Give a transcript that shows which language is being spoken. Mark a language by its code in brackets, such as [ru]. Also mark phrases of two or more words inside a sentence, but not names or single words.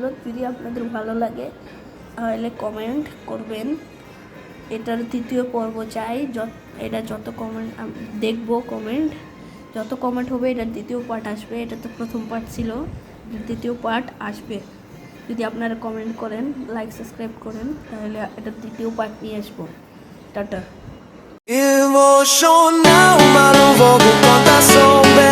[bn] যদি আপনাদের ভালো লাগে তাহলে কমেন্ট করবেন এটার দ্বিতীয় পর্ব চাই এটা যত কমেন্ট দেখবো কমেন্ট যত কমেন্ট হবে এটার দ্বিতীয় পার্ট আসবে এটা তো প্রথম পার্ট ছিল দ্বিতীয় পার্ট আসবে যদি আপনারা কমেন্ট করেন [en] like subscribe [bn] করেন তাহলে এটার দ্বিতীয় পার্ট নিয়ে আসবো টাটা [pt] Eu vou chorar, uma não vou contar só.